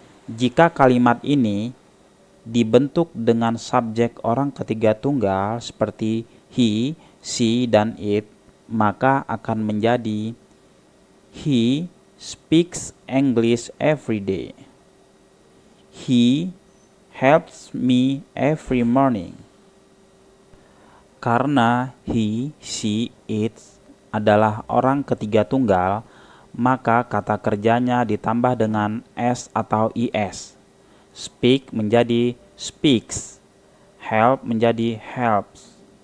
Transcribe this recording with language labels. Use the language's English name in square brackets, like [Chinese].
[Indonesian] Jika kalimat ini dibentuk dengan subjek orang ketiga tunggal seperti he, she, dan it, maka akan menjadi [English] he speaks English every day. He helps me every morning. [Indonesian] Karena he, she, it adalah orang ketiga tunggal, maka kata kerjanya ditambah dengan s atau is. Speak menjadi speaks, help menjadi helps.